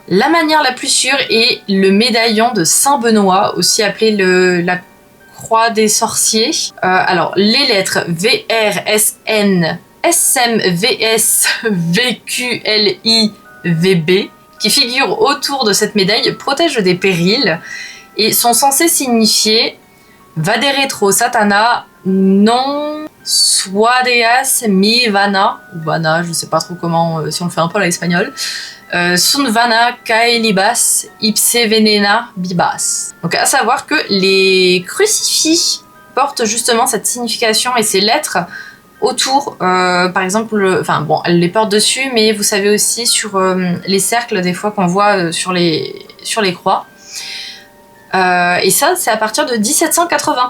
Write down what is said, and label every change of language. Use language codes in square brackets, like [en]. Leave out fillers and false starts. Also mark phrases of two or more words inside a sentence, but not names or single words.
[fr] La manière la plus sûre est le médaillon de Saint-Benoît, aussi appelé la croix des sorciers. Les lettres VRSN, SMVS, VQLIVB, qui figurent autour de cette médaille, protègent des périls et sont censées signifier [la] Vaderetro Satana non suadeas mi vana, vana, [fr] je sais pas trop comment, si on le fait un peu à l'espagnol, [la] sunt vana cae libas ipse venena bibas. [fr] Donc à savoir que les crucifix portent justement cette signification et ces lettres autour, par exemple, enfin bon, elle les porte dessus, mais vous savez aussi sur les cercles des fois qu'on voit sur les croix. Et ça, c'est à partir de 1780.